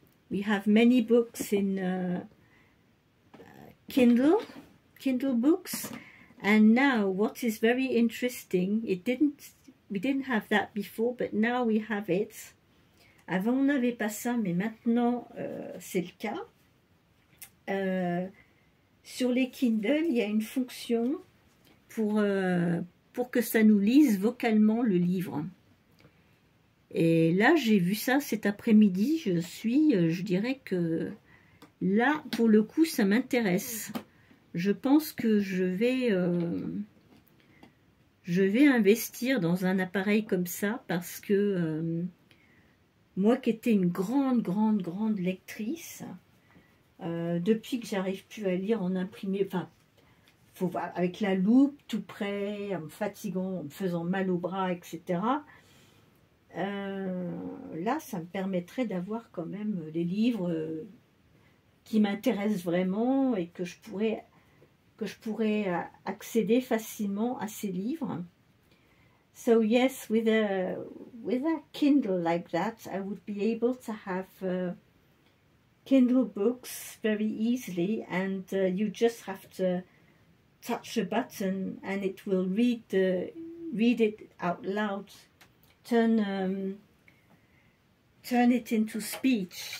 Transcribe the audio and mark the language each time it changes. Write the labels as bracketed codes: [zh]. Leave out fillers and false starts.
[en] We have many books in Kindle books, and now what is very interesting, we didn't have that before, but now we have it. [fr] Avant on n'avait pas ça, mais maintenant c'est le cas. Sur les Kindle, il y a une fonction pour que ça nous lise vocalement le livre. Et là, j'ai vu ça cet après-midi. Je dirais que là, pour le coup, ça m'intéresse. Je pense que je vais investir dans un appareil comme ça, parce que moi qui étais une grande lectrice, depuis que j'arrive plus à lire en imprimé, enfin, faut voir avec la loupe tout près, en me fatiguant, en me faisant mal au bras, etc. Là, ça me permettrait d'avoir quand même des livres qui m'intéressent vraiment et que je pourrais accéder facilement à ces livres. [en] So yes, with a Kindle like that, I would be able to have Kindle books very easily, and you just have to touch a button and it will read it out loud, turn it into speech.